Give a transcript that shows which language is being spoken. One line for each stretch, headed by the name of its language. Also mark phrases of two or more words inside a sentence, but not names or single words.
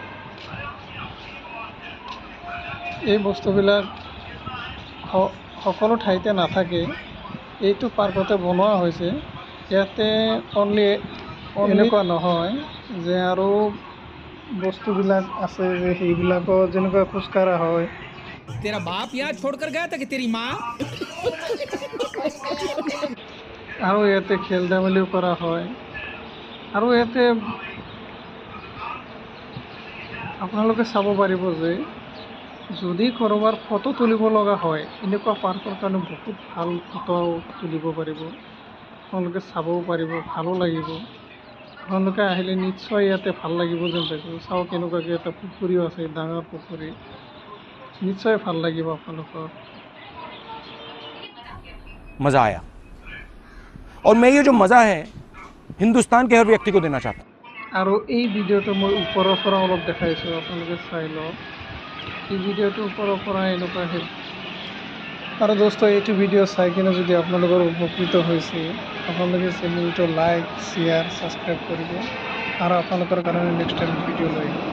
Assamese: এই বস্তুবিলাক সকলো ঠাইতে নাথাকে, এইটো পাৰ্কতে বনোৱা হৈছে। ইয়াতে অনলি এনেকুৱা নহয় যে আৰু বস্তুবিলাক আছে যে সেইবিলাকো যেনেকুৱা খোজকাঢ়া হয়।
Hindi: तेरा बाप यहाँ छोड़कर गया था कि तेरी माँ?
Assamese: আৰু ইয়াতে খেল ধেমালিও কৰা হয়। আৰু ইয়াতে আপোনালোকে চাব পাৰিব যে যদি ক'ৰবাৰ ফটো তুলিব লগা হয়, এনেকুৱা পাৰ্কৰ কাৰণে বহুত ভাল ফটো তুলিব পাৰিব। আপোনালোকে চাবও পাৰিব, ভালো লাগিব। আপোনালোকে আহিলে নিশ্চয় ইয়াতে ভাল লাগিব যেন পাইছোঁ। চাওক কেনেকুৱাকৈ এটা পুখুৰীও আছে, ডাঙৰ পুখুৰী। নিশ্চয় ভাল লাগিব আপোনালোকৰ।
Hindi: मजा आया और मैं ये जो मजा है हिंदुस्तान के हर व्यक्ति को देना चाहता हूँ।
Assamese: আৰু এই ভিডিঅ'টো মই ওপৰৰ পৰা অলপ দেখাইছোঁ, আপোনালোকে চাই লওক। এই ভিডিঅ'টো ওপৰৰ পৰা এনেকুৱা হে। আৰু দোস্ত, এইটো ভিডিঅ' চাই কিনে যদি আপোনালোকৰ উপকৃত হৈছে, আপোনালোকে চেনেলটো
English: like, share, subscribe
Assamese: কৰিব। আৰু আপোনালোকৰ কাৰণে
English: next time
Assamese: ভিডিঅ' লৈ আহিম।